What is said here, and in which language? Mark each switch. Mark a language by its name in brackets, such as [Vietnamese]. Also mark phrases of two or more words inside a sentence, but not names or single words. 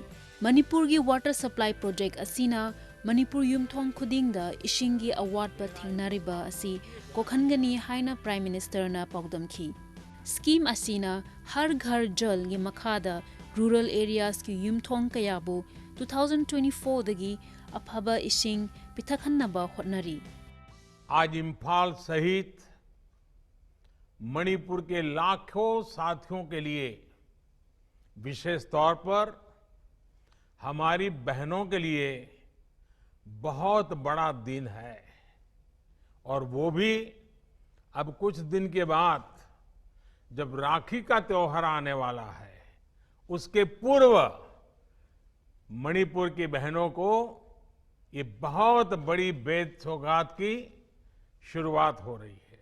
[Manipuri] Manipur gi [English] water supply project [Manipuri] asina Manipur yumthong khuding da ishingi award ba thingnariba asi kokhangani haina [English] Prime Minister [Manipuri] na paudam ki. Scheme asina Har Ghar Jal gi makhada [English] rural areas [Manipuri] ki yumthong kayabu 2024 dagi aphaba ishing pithakhannaba hotnari. [Hindi] आज इम्फाल सहित मणिपुर के लाखों साथियों के लिए विशेष तौर पर हमारी बहनों के लिए बहुत बड़ा दिन है और वो भी अब कुछ दिन के बाद जब राखी का त्योहार आने वाला है उसके पूर्व मणिपुर की बहनों को ये बहुत बड़ी बेद सौगात की शुरुआत हो रही है।